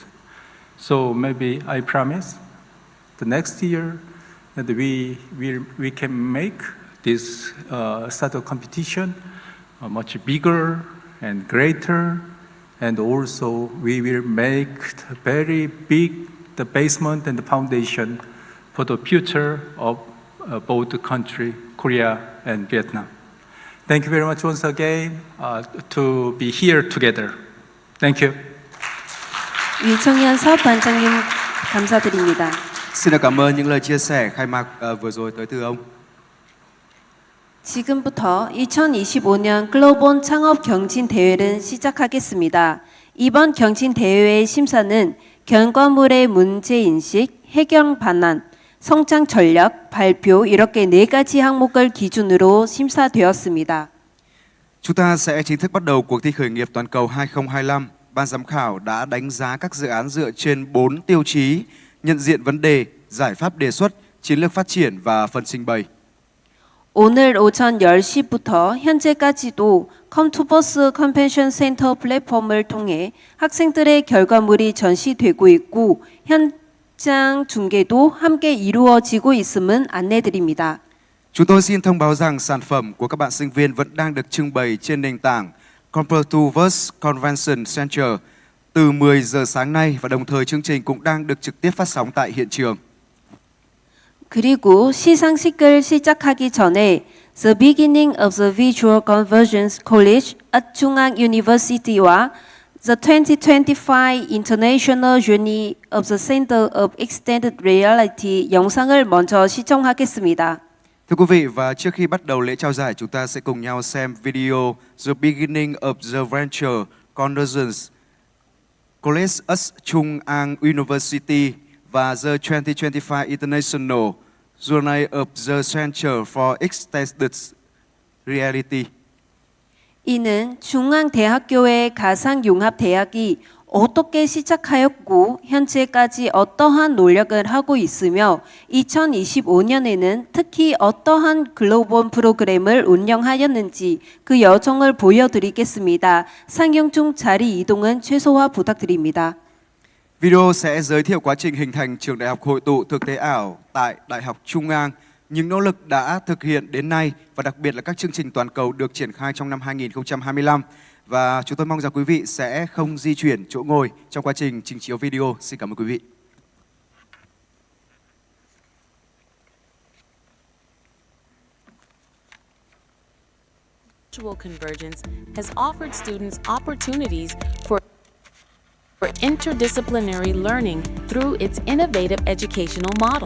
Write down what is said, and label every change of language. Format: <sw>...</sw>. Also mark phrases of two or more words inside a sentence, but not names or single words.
<en>So maybe I promise the next year that we can make this startup competition much bigger and greater, and also we will make very big the basement and the foundation for the future of both the country, Korea and Vietnam. Thank you very much once again to be here together. Thank you.</en> <ko>유청현 사업반장님 감사드립니다.</ko> <vi>Xin được cảm ơn những lời chia sẻ khai mạc vừa rồi tới từ ông.</vi> <ko>지금부터 2025년 글로벌 창업 경진 대회를 시작하겠습니다. 이번 경진 대회의 심사는 결과물의 문제인식, 해결 방안, 성장 전략, 발표 이렇게 4가지 항목을 기준으로 심사되었습니다.</ko> <vi>Chúng ta sẽ chính thức bắt đầu cuộc thi khởi nghiệp toàn cầu 2025. Ban giám khảo đã đánh giá các dự án dựa trên 4 tiêu chí: nhận diện vấn đề, giải pháp đề xuất, chiến lược phát triển và phần trình bày.</vi> <ko>오늘 오전 10시부터 현재까지도 컴투버스 컨벤션 센터 플랫폼을 통해 학생들의 결과물이 전시되고 있고 현장 중계도 함께 이루어지고 있음은 안내드립니다.</ko> <vi>Chúng tôi xin thông báo rằng sản phẩm của các bạn sinh viên vẫn đang được trưng bày trên nền tảng Computerverse Convention Center từ 10 giờ sáng nay, và đồng thời chương trình cũng đang được trực tiếp phát sóng tại hiện trường.</vi> <ko>그리고 시상식을 시작하기 전에 The Beginning of the Visual Convergence College at 중앙 University와 The 2025 International Journey of the Center of Extended Reality 영상을 먼저 시청하겠습니다.</ko> <vi>Thưa quý vị, và trước khi bắt đầu lễ trao giải, chúng ta sẽ cùng nhau xem video The Beginning of the Venture Convergence College at Trung An University và The 2025 International Journey of the Center for Extended Reality.</vi> <ko>이는 중앙대학교의 가상융합대학이 어떻게 시작하였고 현재까지 어떠한 노력을 하고 있으며 2025년에는 특히 어떠한 글로벌 프로그램을 운영하였는지 그 여정을 보여드리겠습니다. 상영 중 자리 이동은 최소화 부탁드립니다.</ko> <vi>Video sẽ giới thiệu quá trình hình thành trường đại học hội tụ thực tế ảo tại Đại học Trung Ngang, những nỗ lực đã thực hiện đến nay và đặc biệt là các chương trình toàn cầu được triển khai trong năm 2025. Và chúng tôi mong rằng quý vị sẽ không di chuyển chỗ ngồi trong quá trình trình chiếu video. Xin cảm ơn quý vị.</vi> <en>Virtual convergence has offered students opportunities for interdisciplinary learning through its innovative educational model.</en>